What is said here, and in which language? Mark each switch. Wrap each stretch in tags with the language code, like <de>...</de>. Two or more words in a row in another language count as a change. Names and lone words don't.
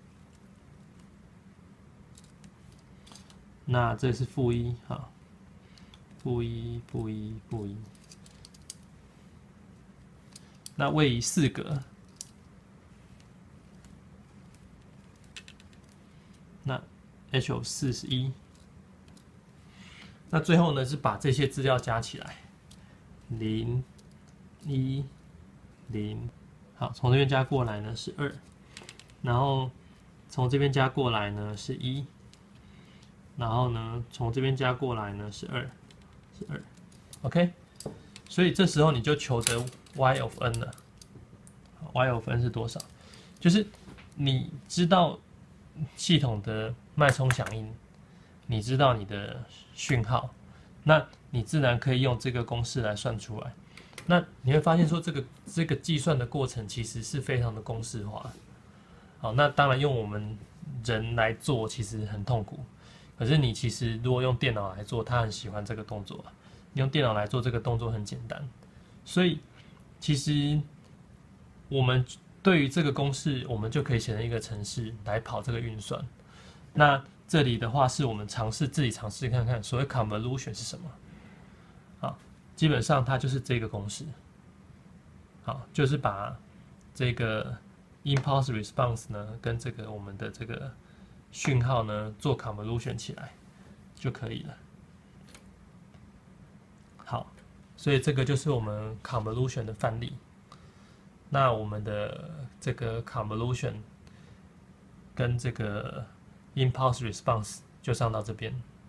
<zh>那這是負1，哈，負1，負1，負1。那位移4格，那</zh> <en>h of 4</en> <zh>是1。那最後呢，是把這些資料加起來， 0 1 0，好，從這邊加過來呢是2，然後從這邊加過來呢是1，然後呢從這邊加過來呢是2 ，OK， 所以這時候你就求得</zh> <en>y of n</en> <zh>了。</zh> <en>y of n</en> <zh>是多少？就是你知道系統的脈冲響應，你知道你的訊號，那你自然可以用這個公式來算出來。那你會發現說，這個計算的過程其實是非常的公式化。好，那當然用我們人來做其實很痛苦，可是你其實如果用電腦來做，它很喜歡這個動作。你用電腦來做這個動作很簡單，所以其實我們對於這個公式，我們就可以寫成一個程式來跑這個運算。那這裡的話是我們自己嘗試看看，所謂 convolution 是什麼？好，基本上它就是這個公式。好，就是把這個</zh> <en>impulse response</en> <zh>呢跟這個我們的這個訊號呢做 convolution 起來就可以了。好，所以這個就是我們 convolution 的範例。那我們的這個 convolution 跟這個</zh> <en>impulse response</en> <zh>就上到這邊。</zh>